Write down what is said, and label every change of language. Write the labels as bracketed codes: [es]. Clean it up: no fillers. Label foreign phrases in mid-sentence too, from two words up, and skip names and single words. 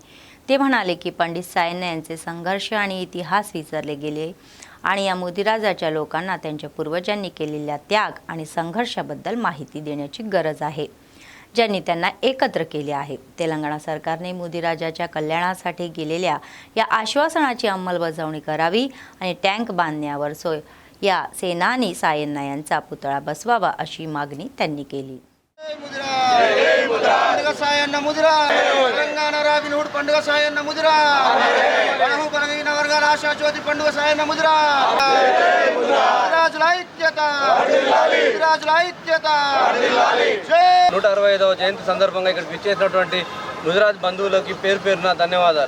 [mr] ते म्हणाले की पंडित सायन्ना यांचे संघर्ष आणि इतिहास विसरले गेले आणि या मुदिराजाच्या लोकांना त्यांच्या पूर्वजांनी केलेल्या त्याग आणि संघर्षाबद्दल माहिती देण्याची गरज आहे, ज्यांनी त्यांना एकत्र केले आहे. तेलंगणा सरकारने मुदिराजाच्या कल्याणासाठी केलेल्या या आश्वासनाची अंमलबजावणी करावी आणि टँक बांधण्यावर या सेनानी सायन्ना यांचा पुतळा बसवावा अशी मागणी त्यांनी केली. [te] పండుగ సాయన్న ముదిరా తెలంగాణ రాబిన్హుడ్ పండుగ సాయన్న ముదిరా బలహీన వర్గాల ఆశా జ్యోతి పండుగ సాయన్న ముదిరా ముదిరాజుల ఐక్యత, ముదిరాజుల ఐక్యత. 165వ జయంతి సందర్భంగా ఇక్కడికి విచ్చేసినటువంటి ముదిరాజ్ బంధువులకి పేరు పేరున ధన్యవాదాలు.